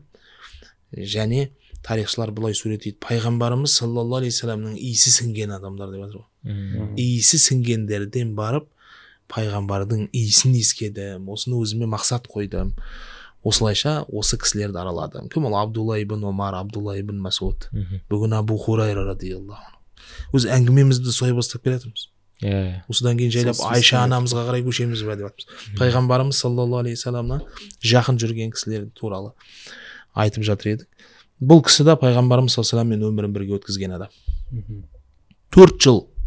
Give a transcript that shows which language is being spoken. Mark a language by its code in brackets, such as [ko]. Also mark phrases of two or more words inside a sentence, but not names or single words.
[kk] Және тарихшылар бұлай суреттейді. Пайғамбарымыз [ar] صلى الله عليه وسلم [kk] иісі сіңген адамдар деп жатыр ғой. Иісі сіңгендерден барып пайғамбардың иісін иіскедім. Осыны өзіме мақсат қойдым. Осылайша осы кісілерді араладым. Кім ол? Абдулла ибн Омар, Абдулла ибн Масуд. Бүгін Абу Хурайра [ar] رضي الله عنه. [kk] Өз әңгімемізді солай бастап келе жатырмыз. Осыдан кейін жайлап Айша анамызға қарай көшеміз бе деп жатырмыз. Пайғамбарымыз [ar] صلى الله عليه وسلم [kk] жақын жүрген кісілер туралы айтып жатыр едік. Бұл кісі де пайғамбарымыз [ar] صلى الله عليه وسلم [kk] өмірін бірге өткізген адам. 4 жыл.